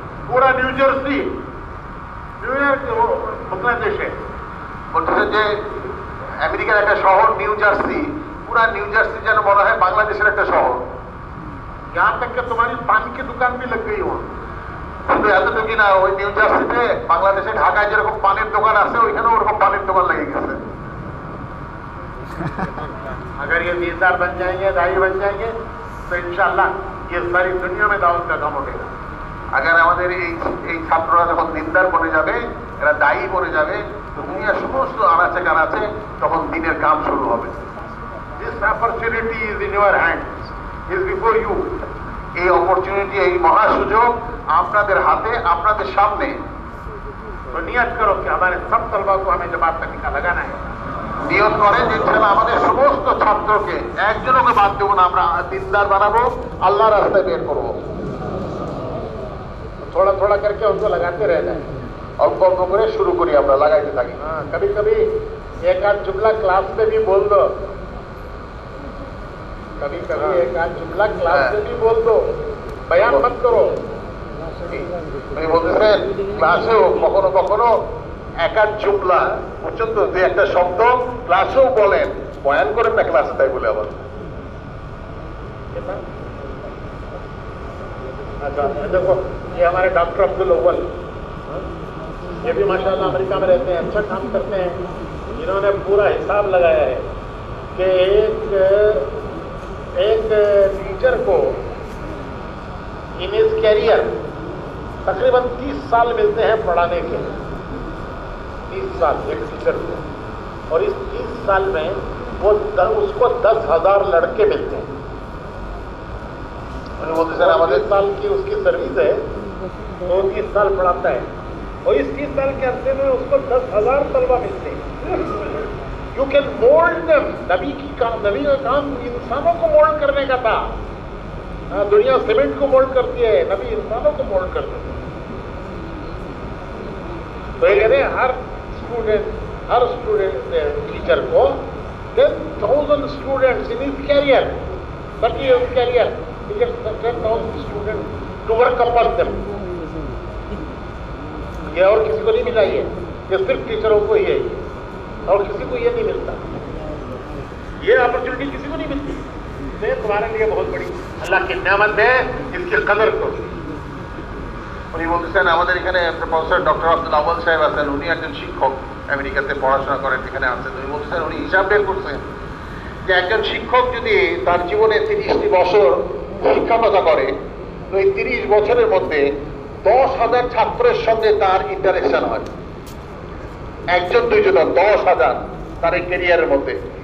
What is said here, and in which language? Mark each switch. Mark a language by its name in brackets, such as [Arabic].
[Hindi] पूरा new Jersey, New York बांग्लादेशे, [Bangla] বলতেছে যে আমেরিকার একটা শহর নিউ জার্সি, পুরা নিউ জার্সি যেন মনে হয় বাংলাদেশের একটা শহর। [Hindi] यहाँ तक कि तुम्हारी पान की दुकान भी लग गई वहाँ। [Bangla] শুধু এতটুকু না, ওই নিউ জার্সিতে বাংলাদেশে ঢাকায় যেরকম পানের দোকান আছে ওইখানেও ওরকম পানের দোকান লেগে গেছে। [Hindi] अगर ये दीदार बन जाएंगे, दाई बन जाएंगे, तो इंशाल्लाह ये सारी दुनिया में दावत का काम उठेगा। [Bangla] আগার আমাদের এই ছাত্ররা যখন দিনদার বনে যাবে, এরা দায়ী বনে যাবে, তো দুনিয়ার সমস্ত আনাচে কানাচে তখন দিনের কাম শুরু হবে। [English] This opportunity is in your hands, is before you. [Bangla] এই অপরচুনিটি, এই মহা সুযোগ আপনাদের হাতে, আপনাদের সামনে। [Hindi] तो नियत करो कि हमारे सब तलबा को हमें जमात तक का लगाना है। [Bangla] নিয়ত করেন যে ইনশাআল্লাহ আমাদের সমস্ত ছাত্রকে একজনকে বাদ দেবো না, আমরা দিনদার বানাবো, আল্লাহর রাস্তায় বের করবো। [Hindi] थोड़ा थोड़ा करके उनको लगाते रहना है। [Bangla] অল্প অল্প করে শুরু করি, আমরা লাগাইতে থাকি। [Hindi] हाँ, कभी कभी एक आध जुमला क्लास में भी बोल दो, कभी कभी एक आध जुमला क्लास में भी बोल दो, बयान मत करो। [Bangla] উনি বলতেছেন ক্লাসেও কখনো কখনো একাধ জুমলা পর্যন্ত যে একটা শব্দ ক্লাসেও বলেন, বয়ান করেন না ক্লাসে, তাই বলে আবার। [Hindi] अच्छा, देखो ये हमारे डॉक्टर अब्दुल अव्वल, ये भी माशाल्लाह अमेरिका में रहते हैं, अच्छा काम करते हैं। इन्होंने पूरा हिसाब लगाया है कि एक टीचर को [English] in his career [Hindi] तकरीबन 30 साल मिलते हैं पढ़ाने के, 30 साल एक टीचर को, और इस 30 साल में वो उसको 10,000 लड़के मिलते हैं। [Bangla] উনি বলতেছেন আমাদের [Hindi] 30 साल की उसकी सर्विस है, तो 30 साल पढ़ाता है, और इस 30 साल के अरसे में उसको 10,000 तलबा मिलते हैं। [English] You can mould them. [Hindi] नबी का काम इंसानों को मोल्ड करने का था। दुनिया सीमेंट को मोल्ड करती है, नबी इंसानों को मोल्ड करते थे। तो ये कहते हैं हर स्टूडेंट हर स्टूडेंट टीचर को [English] 10,000 students in his career, 30 years career, he gets 10,000 students to work upon them. [Hindi] ये और किसी को नहीं मिला, ये सिर्फ टीचरों को ही है, और किसी को ये नहीं मिलता, ये अपॉर्चुनिटी किसी को नहीं मिलती। ये तुम्हारे लिए बहुत बड़ी अल्लाह की नेमत है, इसकी कदर करो। [Bangla] উনি বলতেছেন আমাদের এখানে প্রফেসর ডক্টর আব্দুল আউয়াল সাহেব আছেন, উনি একজন শিক্ষক, আমেরিকাতে পড়াশোনা করেন, এখানে আছেন। উনি বলতেছেন উনি হিসাব বের করছেন যে একজন শিক্ষক যদি তার জীবনে 30টি বছর শিক্ষকতা করে, তো এই 30 বছরের মধ্যে 10,000 ছাত্রের সঙ্গে তার ইন্টারেকশন হয়, একজন দুইজন 10,000 তার এই ক্যারিয়ারের মধ্যে।